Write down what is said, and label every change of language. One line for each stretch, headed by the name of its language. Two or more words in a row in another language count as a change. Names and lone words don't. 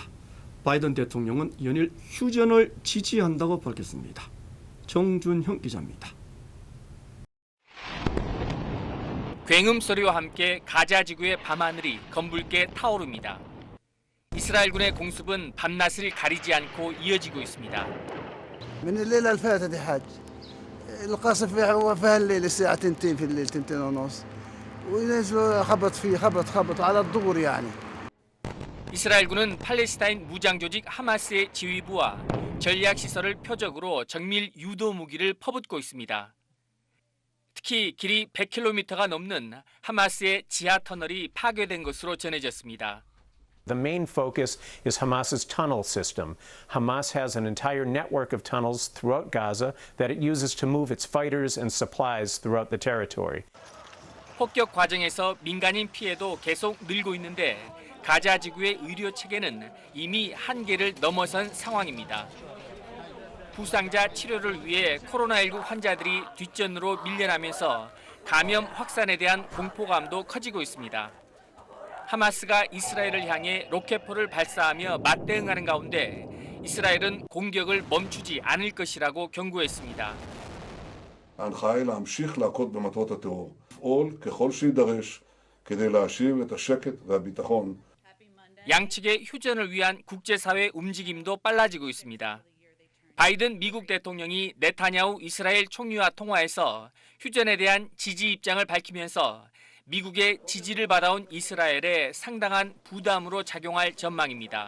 Korean: 바이든 대통령은 연일 휴전을 지지한다고 밝혔습니다. 정준형 기자입니다. 굉음 소리와 함께 가자 지구의 밤하늘이 검붉게 타오릅니다. 이스라엘군의 공습은 밤낮을 가리지 않고 이어지고 있습니다.
Arabic: من الليلة اللي فاتت يا حاج القصف في هالليل الساعة 2 في الليل 2:30 ونزلوا خبط على الظهر يعني.
Korean: 이스라엘군은 팔레스타인 무장 조직 하마스의 지휘부와 전략 시설을 표적으로 정밀 유도 무기를 퍼붓고 있습니다. 특히 길이 100km가 넘는 하마스의 지하 터널이 파괴된 것으로 전해졌습니다.
English: The main focus is Hamas's tunnel system. Hamas has an entire network of tunnels throughout Gaza that it uses to move its fighters and supplies throughout the territory.
Korean: 폭격 과정에서 민간인 피해도 계속 늘고 있는데 가자 지구의 의료 체계는 이미 한계를 넘어선 상황입니다. 부상자 치료를 위해 코로나19 환자들이 뒷전으로 밀려나면서 감염 확산에 대한 공포감도 커지고 있습니다. 하마스가 이스라엘을 향해 로켓포를 발사하며 맞대응하는 가운데 이스라엘은 공격을 멈추지 않을 것이라고 경고했습니다.
Hebrew: ההנחיה היא להמשיך להכות במטרות הטרור, לפעול ככל שיידרש כדי להשיב את השקט והביטחון.
Korean: 양측의 휴전을 위한 국제사회 움직임도 빨라지고 있습니다. 바이든 미국 대통령이 네타냐후 이스라엘 총리와 통화에서 휴전에 대한 지지 입장을 밝히면서 미국의 지지를 받아온 이스라엘에 상당한 부담으로 작용할 전망입니다.